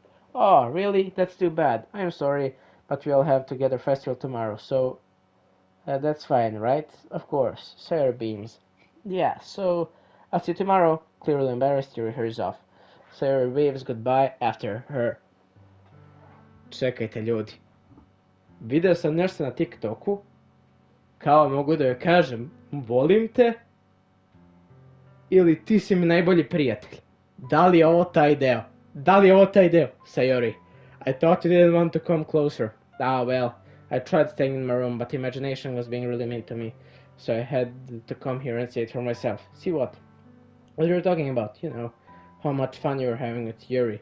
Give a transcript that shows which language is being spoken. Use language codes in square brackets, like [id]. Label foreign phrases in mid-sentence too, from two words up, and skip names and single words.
[en] Oh, really? That's too bad. I'm sorry, but we'll have Together Festival tomorrow, so... that's fine, right? Of course. Sarah beams. Yeah, so... I'll see you tomorrow. Clearly embarrassed, Yuri hurries off. Sarah waves goodbye after her. [sr] Čekajte, ljudi. Video sam nešto na TikToku. Kao mogu da joj kažem, volim te. Ili ti si mi najbolji prijatelj. Da li je ovo taj deo? [en] Sayori. I thought you didn't want to come closer. Well, I tried staying in my room, but imagination was being really mean to me. So I had to come here and see it for myself. See what? What you're talking about, you know. How much fun you were having with Yuri.